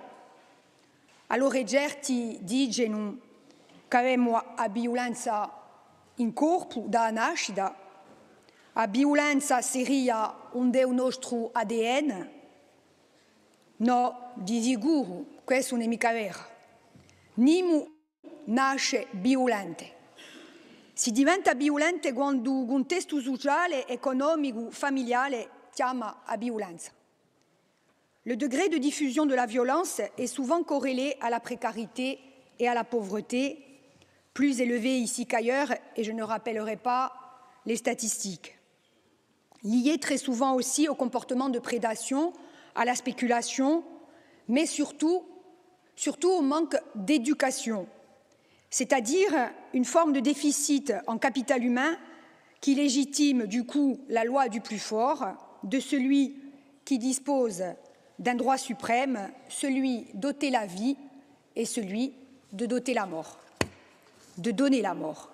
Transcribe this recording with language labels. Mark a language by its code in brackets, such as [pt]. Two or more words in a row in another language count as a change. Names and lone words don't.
[it] Allora certi dicono che abbiamo la violenza in corpo da nascita, la violenza seria onde è il nostro ADN. No, di sicuro, questo non è mica vero. Nessuno nasce violente. Si diventa violente quando il contesto sociale, economico, familiare chiama a violenza. [fr] Le degré de diffusion de la violence est souvent corrélé à la précarité et à la pauvreté, plus élevé ici qu'ailleurs, et je ne rappellerai pas les statistiques. Lié très souvent aussi au comportement de prédation, à la spéculation, mais surtout au manque d'éducation, c'est-à-dire une forme de déficit en capital humain qui légitime du coup la loi du plus fort, de celui qui dispose d'un droit suprême, celui d'ôter la vie et celui de doter la mort, de donner la mort.